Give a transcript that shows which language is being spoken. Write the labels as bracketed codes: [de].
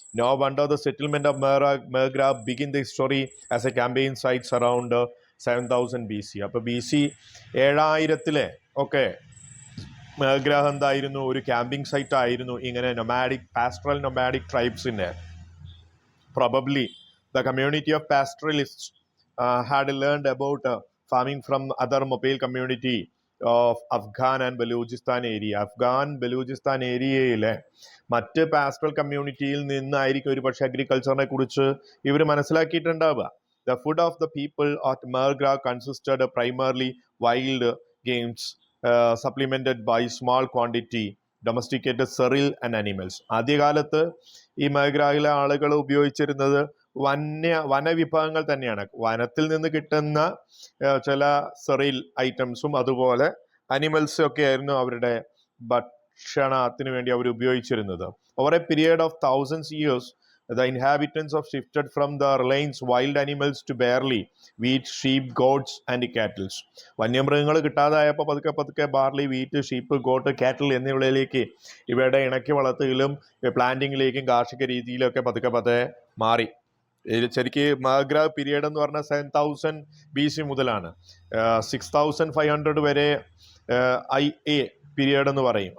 [en] No wonder the settlement of Mehrgarh begin the history as a campaign sites around 7000 BC. [ml] അപ്പോൾ BC 7000 ഒക്കെ മെഹർഗ്രാഹ് എന്തായിരുന്നു, ഒരു camping site ആയിരുന്നു ഇങ്ങനെ pastoral nomadic ട്രൈബ്സിൻ്റെ. [en] Probably the community of pastoralists had learned about farming from other mobile community of Afghan and Baluchistan area. [ml] Afghan Balochistan ഏരിയയിലെ മറ്റ് pastoral കമ്മ്യൂണിറ്റിയിൽ നിന്നായിരിക്കും ഒരു പക്ഷേ അഗ്രികൾച്ചറിനെ കുറിച്ച് ഇവർ മനസ്സിലാക്കിയിട്ടുണ്ടാവുക. [en] The food of the people at Mehrgarh consisted primarily wild games supplemented by small quantity domesticated cereal and animals. [ml] ആദ്യകാലത്ത് ഈ മെഹർഗ്രാഹിലെ ആളുകൾ ഉപയോഗിച്ചിരുന്നത് വനവിഭവങ്ങൾ തന്നെയാണ്. വനത്തിൽ നിന്ന് കിട്ടുന്ന ചില സെറിൽ ഐറ്റംസും അതുപോലെ അനിമൽസും ഒക്കെ ആയിരുന്നു അവരുടെ ഭക്ഷണത്തിന് വേണ്ടി അവർ ഉപയോഗിച്ചിരുന്നത്. [en] Over a period of 1000 years, the inhabitants have shifted from the reliance wild animals to barley, wheat, sheep, goats and cattle. [ml] വന്യമൃഗങ്ങൾ കിട്ടാതായപ്പോൾ പതുക്കെ ബാർലി, വീറ്റ്, ഷീപ്പ്, ഗോട്ട്, കാറ്റിൽ എന്നിവയിലേക്ക് ഇവയുടെ ഇണക്കി വളർത്തലും പ്ലാന്റിങ്ങിലേക്കും കാർഷിക രീതിയിലൊക്കെ പതുക്കെ മാറി. ശരിക്ക് മഹഗ്ര പീരിയഡ് എന്ന് പറഞ്ഞാൽ 7000 BC മുതലാണ് 6500 വരെ IA പീരിയഡ് എന്ന് പറയും.